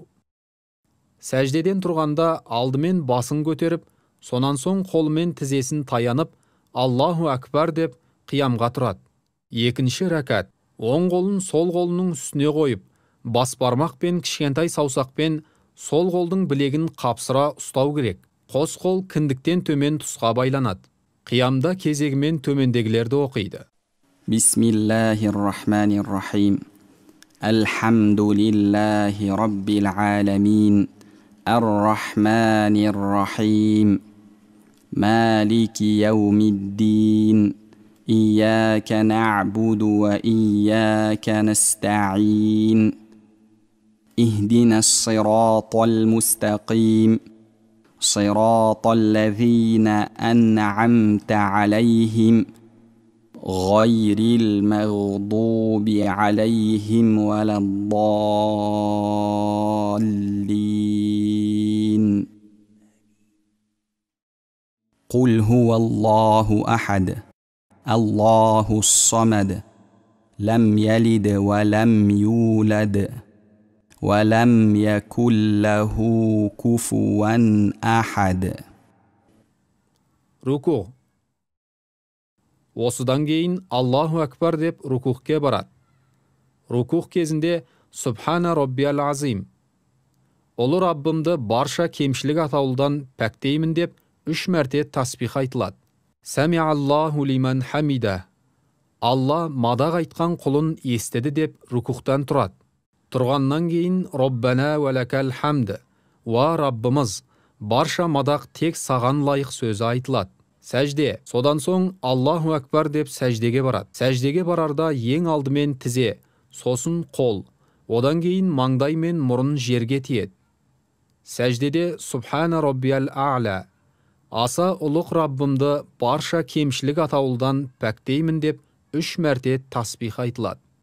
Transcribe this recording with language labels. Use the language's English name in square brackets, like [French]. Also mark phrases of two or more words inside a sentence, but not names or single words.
[Kazakh] Сәждеден тұрғанда алдымен басын көтеріп, сонан соң қолымен тізесін таянып, [Arabic] الله أكبر [Kazakh] деп қиямға тұрады. 2-ші рәкат. Оң қолын сол қолының үстіне қойып, бас бармақ пен кішкентай саусақпен сол қолдың білегін қапсыра ұстау керек. Қос қол кіндіктен төмен тұсқа байланады. Қиямда кезегімен төмендегілерді оқиды. [Arabic] بسم الله الرحمن الرحيم. الحمد لله رب العالمين. الرحمن الرحيم. مالك يوم الدين. إياك نعبد وإياك نستعين. اهدنا الصراط المستقيم. صراط الذين أنعمت عليهم غير المغضوب عليهم ولا الضالين قل هو الله أحد الله الصمد لم يلد ولم يولد ولم يكن له كفوا أحد. [Kazakh] Руку. Осыдан кейін [Arabic] الله أكبر [Kazakh] деп рукухке барады. Рукух кезінде [Arabic] سبحان ربي العظيم, [Kazakh] ұлы Раббымды барша кемшілік атаулыдан пәктеймін деп 3 мәрте таспих айтылады. [Arabic] سمع الله لمن حمده, [Kazakh] Алла мадақ айтқан құлын естеді деп рукухтан тұрады. Тұрғаннан кейін [Arabic] ربنا ولك الحمد, [Kazakh] уа Раббымыз, барша мадақ тек саған лайық сөзі айтылады. Сәжде, содан соң [Arabic] الله أكبر [Kazakh] деп сәждеге барады. Сәждеге барарда ең алдымен тізе, сосын қол, одан кейін маңдай мен мұрын жерге тиеді. Сәждеде [Arabic] سبحان ربي الأعلى, [Kazakh] аса ұлық Раббымды барша кемшілік атаулыдан пәктеймін деп 3 мәрте тасбих айтылады.